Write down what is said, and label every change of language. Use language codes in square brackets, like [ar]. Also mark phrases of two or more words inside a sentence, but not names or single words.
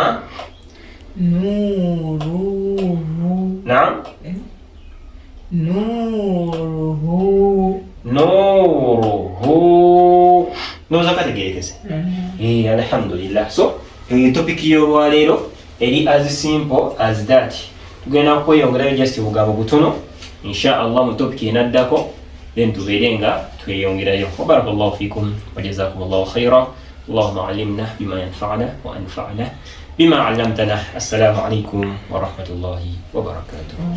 [lg] naam nuruhu noza kategerekese alhamdulillah so topiki y'olwaleero eri as [en] simple as that [lg] tugenda kweyongerayo just obugambo butono [ar] إن شاء الله [lg] mu topiki enaddako then tubeere nga tweyongerayo [ar] وبارك الله فيكم وجزاكم الله خيرا اللهم علمنا بما ينفعنا وأنفعنا بما علمتنا السلام عليكم ورحمة الله وبركاته